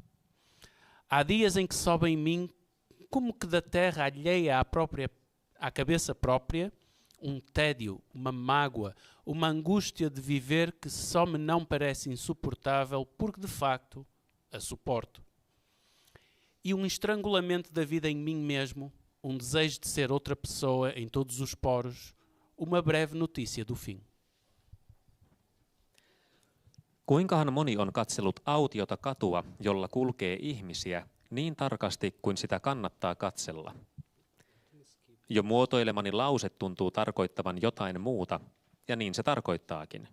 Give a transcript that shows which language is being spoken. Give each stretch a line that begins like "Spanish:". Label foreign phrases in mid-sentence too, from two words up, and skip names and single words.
Portuguese: Há dias em que sobe em mim, como que da terra alheia à cabeça própria, um tédio, uma mágoa, uma angústia de viver que só me não parece insuportável porque, de facto, a suporto. E um estrangulamento da vida em mim mesmo, um desejo de ser outra pessoa em todos os poros, uma breve notícia do fim.
Finnish: Kuinkahan moni on katsellut autiota katua, jolla kulkee ihmisiä, niin tarkasti kuin sitä kannattaa katsella? Jo muotoilemani lause tuntuu tarkoittavan jotain muuta, ja niin se tarkoittaakin.